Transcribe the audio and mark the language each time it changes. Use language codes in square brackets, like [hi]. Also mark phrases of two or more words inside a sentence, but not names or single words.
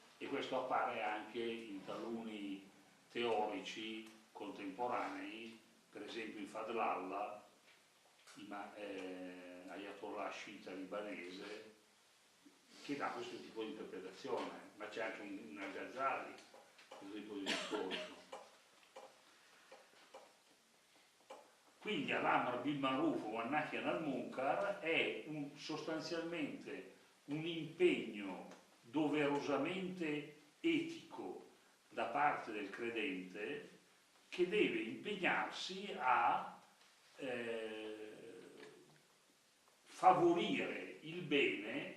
[it] questo appare anche in taluni teorici contemporanei, per esempio in Fadlallah, Ayatollah sciita libanese, che dà questo tipo di interpretazione, ma c'è anche in Al-Ghazali questo tipo di discorso. Quindi [ar] الأمر بالمعروف والنهي عن المنكر [it] è sostanzialmente un impegno doverosamente etico da parte del credente, che deve impegnarsi a favorire il bene.